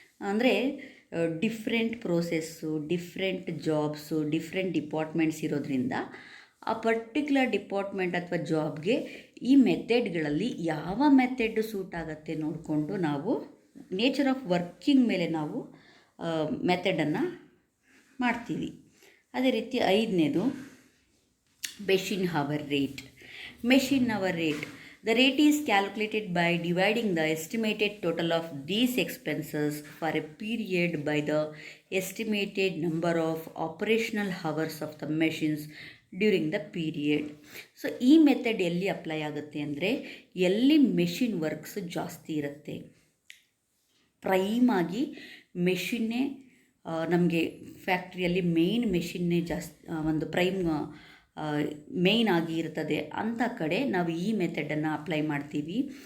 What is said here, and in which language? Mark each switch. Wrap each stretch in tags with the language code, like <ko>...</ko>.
<kn>ಅಂದರೆ different process, different jobs, different departments ಇರೋದ್ರಿಂದ ಆ ಪರ್ಟಿಕ್ಯುಲರ್ ಡಿಪಾರ್ಟ್ಮೆಂಟ್ ಅಥವಾ ಜಾಬ್ಗೆ ಈ ಮೆಥಡ್ಗಳಲ್ಲಿ ಯಾವ ಮೆಥಡ್ ಸೂಟ್ ಆಗುತ್ತೆ ನೋಡಿಕೊಂಡು ನಾವು ನೇಚರ್ ಆಫ್ ವರ್ಕಿಂಗ್ ಮೇಲೆ ನಾವು ಮೆಥಡನ್ನು ಮಾಡ್ತೀವಿ. ಅದೇ ರೀತಿ 5ನೇದು machine hour rate.</kn> <en>Machine hour rate, the rate is calculated by dividing the estimated total of these expenses for a period by the estimated number of operational hours of the machines during the period.</en> <kn>So ಈ method ಎಲ್ಲಿ apply ಆಗುತ್ತೆ ಅಂದರೆ, ಎಲ್ಲಿ machine works ಜಾಸ್ತಿ ಇರುತ್ತೆ, prime ಆಗಿ ಮೆಷಿನ್ನೇ ನಮಗೆ ಫ್ಯಾಕ್ಟ್ರಿಯಲ್ಲಿ main ಮೆಷಿನ್ನೇ ಜಾಸ್ತಿ ಒಂದು ಪ್ರೈಮ್ ಮೇಯ್ನ್ ಆಗಿ ಇರ್ತದೆ ಅಂಥ ಕಡೆ ನಾವು ಈ ಮೆಥಡನ್ನು ಅಪ್ಲೈ ಮಾಡ್ತೀವಿ.</kn>